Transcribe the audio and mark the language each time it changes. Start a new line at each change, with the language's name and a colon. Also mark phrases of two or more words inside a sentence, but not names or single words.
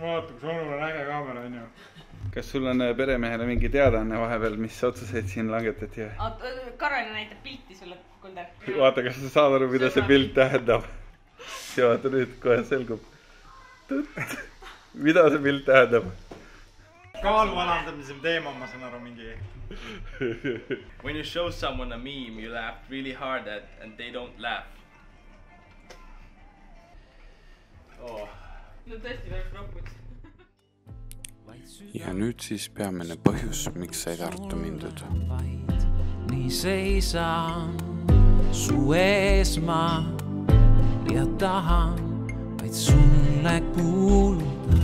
Estonian: Vaata, kus onul on äge kaamera, on ju. Kas sul on peremehele mingi teadaanne vahepeal, mis otsuseid siin langetati? Karolina näitab pilti sulle, Kuldar. Vaata, kas sa saad aru, mida see pilt tähendab? Ja vaata nüüd kohe selgub. Mida see pilt tähendab? Kaalu alandamise teema, ma saan aru mingi.
English: When you show someone a meme, you laugh really hard at and they don't laugh. Oh.
Estonian: No tõesti väga rohkuks. Ja nüüd siis peamine põhjus, miks sai Tartu mindud. Nii seisan su ees ma ja tahan vaid sulle kuuluda.